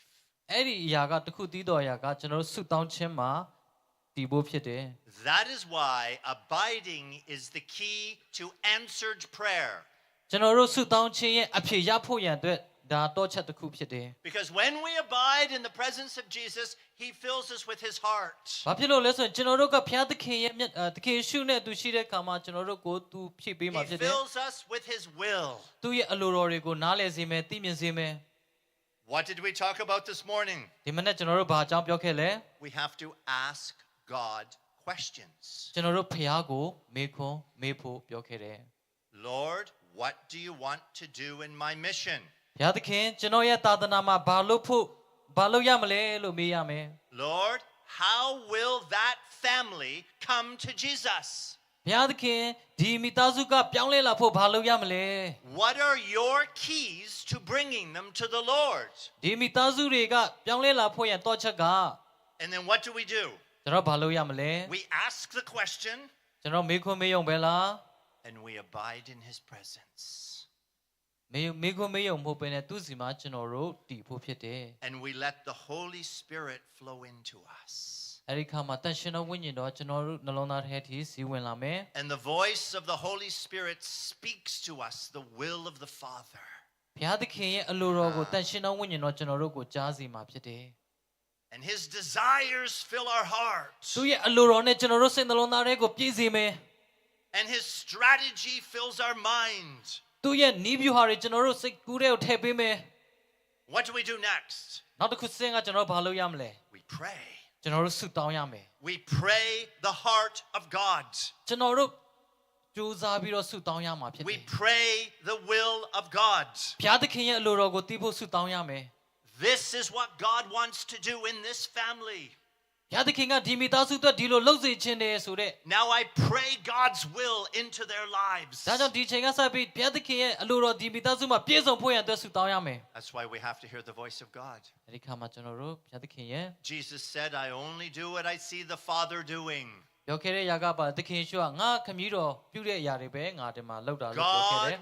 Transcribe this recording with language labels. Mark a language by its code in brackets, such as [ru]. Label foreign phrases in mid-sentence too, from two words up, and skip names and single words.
[my] အဲ့ဒီအရာကတစ်ခုတည်တော်အရာကကျွန်တော်တို့ဆုတောင်းခြင်းမှာတည်ဖို့ဖြစ်တယ် [en] That is why abiding is the key to answered prayer. [my] ကျွန်တော်တို့ဆုတောင်းခြင်းရဲ့အဖြစ်ရဖို့ရန်အတွက်ဒါတော့ချက်တစ်ခုဖြစ်တယ် [en] Because when we abide in the presence of Jesus, he fills us with his heart. [my] ။ဘာဖြစ်လို့လဲဆိုရင်ကျွန်တော်တို့ကဘုရားသခင်ရဲ့သခင်ရှုနဲ့သူရှိတဲ့အခါမှာကျွန်တော်တို့ကိုသူဖြည့်ပေးမှာ [en] He [my] ဖြစ်တယ် [en] fills us with his will. [my] ။သူရဲ့အလိုတော်တွေကိုနားလည်စေမယ်သိမြင်စေမယ် [en] What did we talk about this morning? [my] ။ဒီမနေ့ကျွန်တော်တို့ဘာအကြောင်းပြောခဲ့လဲ [en] We have to ask God questions. [my] ။ကျွန်တော်တို့ဘုရားကိုမေးခွန်းမေးဖို့ပြောခဲ့တယ် [en] Lord, what do you want to do in my mission? [my] ။ဘုရားသခင်ကျွန်တော်ရဲ့သာသနာမှာဘာလုပ်ရမလဲလို့မေးရမယ် [en] Lord, how will that family come to Jesus? [my] ။ဘုရားသခင်ဒီမိသားစုကပြောင်းလဲလာဖို့ဘာလုပ်ရမလဲ [en] What are your keys to bringing them to the Lord? [my] ။ဒီမိသားစုတွေကပြောင်းလဲလာဖို့ရန်တော့ချက်က [en] And then what do? [my] ကျွန်တော်ဘာလုပ်ရမလဲ [en] We ask the question [my] ကျွန်တော်မေးခွန်းမေးရုံပဲလား [en] and we abide in his presence. [my] မေးခွန်းမေးရုံမဟုတ်ဘဲနဲ့သူ့စီမှာကျွန်တော်တို့တည်ဖို့ဖြစ်တယ် [en] And we let the Holy Spirit flow into us. [my] အဲ့ဒီခါမှာတန်ရှင်တော်ဝိညာဉ်တော်ကျွန်တော်တို့နှလုံးသားထဲထိစီးဝင်လာမယ် [en] And the voice of the Holy Spirit speaks to us the will of the Father. [my] ဘုရားသခင်ရဲ့အလိုတော်ကိုတန်ရှင်တော်ဝိညာဉ်တော်ကျွန်တော်တို့ကိုကြားစီမှာဖြစ်တယ် [en] And his desires fill our hearts. [my] သူရဲ့အလိုတော်နဲ့ကျွန်တော်တို့စိတ်နှလုံးသားထဲကိုပြည့်စေမယ် [en] And his strategy fills our mind. [my] သူရဲ့နီးဗျူဟာတွေကျွန်တော်တို့စိတ်ကူးထဲကိုထည့်ပေးမယ် [en] What do we do next? [my] နောက်တစ်ခုစဉ်းကကျွန်တော်တို့ဘာလုပ်ရမလဲ [en] We pray. [my] ကျွန်တော်တို့ဆုတောင်းရမယ် [en] We pray the heart of God. [my] ကျွန်တော်တို့ကြိုးစားပြီးတော့ဆုတောင်းရမှာဖြစ်တယ် [en] We pray the will of God. [my] ဘုရားသခင်ရဲ့အလိုတော်ကိုသိဖို့ဆုတောင်းရမယ် [en] This is what God wants to do in this family. [my] ဘုရားသခင်ကဒီမိသားစုအတွက်ဒီလိုလုပ်စေခြင်းတယ်ဆိုတဲ့ [en] Now I pray God's will into their lives. [my] ဒါကြောင့်ဒီချိန်ကစပြီးဘုရားသခင်ရဲ့အလိုတော်ဒီမိသားစုမှာပြည့်စုံဖို့ရန်အတွက်ဆုတောင်းရမယ် [en] That's why we have to hear the voice of God. [my] အဲဒီခါမှာကျွန်တော်တို့ဘုရားသခင်ရဲ့ [en] Jesus said, I only do what I see the Father doing. [my] ပြောခဲ့တဲ့ຢာကပါသခင်ရှုကငါခမည်းတော်ပြုတဲ့အရာတွေပဲငါဒီမှာလုပ်တာလို့ပြောခဲ့တယ်